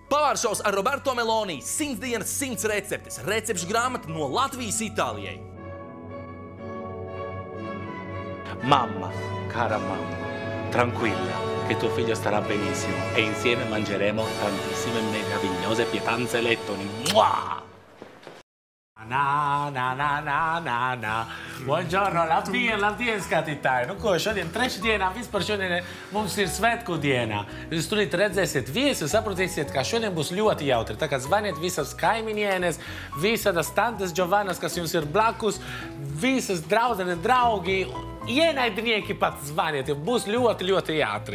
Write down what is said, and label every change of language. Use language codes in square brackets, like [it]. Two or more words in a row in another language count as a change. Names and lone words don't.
[lv] Pavāršaus ar Roberto Meloni. 100 dienas, 100 receptes. Recepšu grāmata no Latvijas Itālijai. [it] Mamma, cara mamma, tranquilla, che tuo figlio starà benissimo e insieme mangeremo tantissime meravigliose pietanze e lettoni. Mua! Na. Buongiorno, [lv] labdien, skatītāji. Nu ko, šodien trešdienā vispār šodien mums ir svētku diena. Jūs turīt redzēsiet viesu, saprotīsiet, ka šodien būs ļoti jautri. Tā kā zvaniet visas kaimiņienes, visas tantes Giovannas, kas jums ir blakus, visas draudzenes, draugi, ienaidnieki pat zvaniet, jo būs ļoti, ļoti jātri.